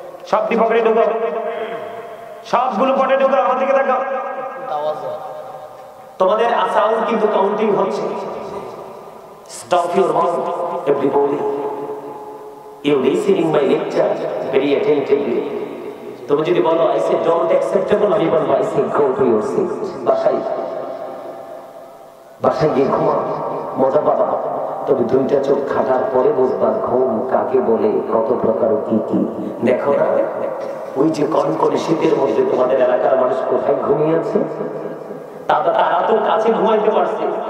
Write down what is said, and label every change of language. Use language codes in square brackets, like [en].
[bn] সব পকেটে ঢোকা, সবগুলো পকেটে ঢোকা, আমার দিকে তাকাও। তোমাদের সাউন্ড কিন্তু কাউন্টিং হচ্ছে। [en] Stop your mouth, everybody. You listening my lecture very attentively. [bn] তুমি যদি বলো [en] I say don't acceptable, [bn] আমি বলবো [en] I say go to your seat. [bn] বাসায় গিয়ে ঘুমা, মজা পাবা। তবে দুইটা চোখ খাটার পরে বুঝবা ঘুম কাকে বলে, কত প্রকার কি কি। দেখো না ওই যে কনকনে শীতের মধ্যে তোমাদের এলাকার মানুষ কোথায় ঘুমিয়ে আছে, তারা তো কাছে ঘুমাইতে পারছে।